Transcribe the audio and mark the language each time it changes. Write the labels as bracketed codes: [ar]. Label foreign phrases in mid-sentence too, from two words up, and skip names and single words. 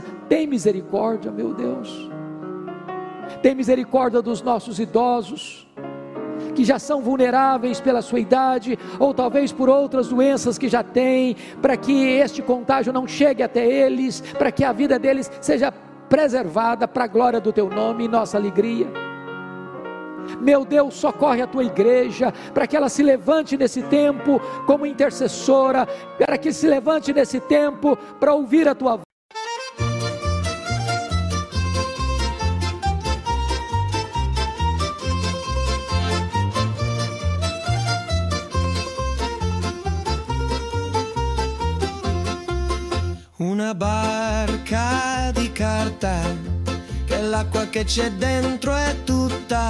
[pt] Tem misericórdia, meu Deus. Tem misericórdia dos nossos idosos, que já são vulneráveis pela sua idade, ou talvez por outras doenças que já têm, para que este contágio não chegue até eles, para que a vida deles seja preservada para a glória do teu nome e nossa alegria. Meu Deus, socorre a tua igreja, para que ela se levante nesse tempo como intercessora, para que se levante nesse tempo para ouvir a tua voz. [it] Una barca di carta, che l'acqua che c'è dentro è tutta.